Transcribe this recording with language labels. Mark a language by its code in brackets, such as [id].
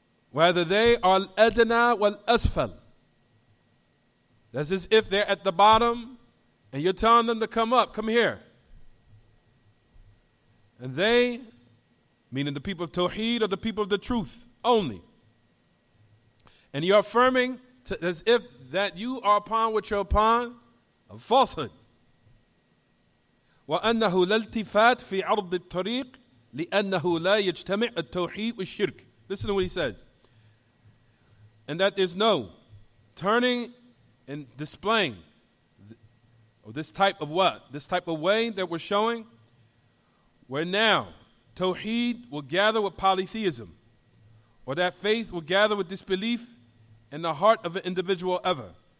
[en] Whether they are al-adna wal-asfal. That's as if they're at the bottom and you're telling them to come up, come here. And they, meaning the people of Tawheed, are the people of the truth only. And you're affirming as if that you are upon what you're upon, of falsehood. [ar] وأنه لا التفات في عرض الطريق لأنه لا يجتمع التوحيد والشرك. [en] Listen to what he says. And that there's no turning and displaying this type of what? This type of way that we're showing, where now Tawheed will gather with polytheism, or that faith will gather with disbelief in the heart of an individual ever.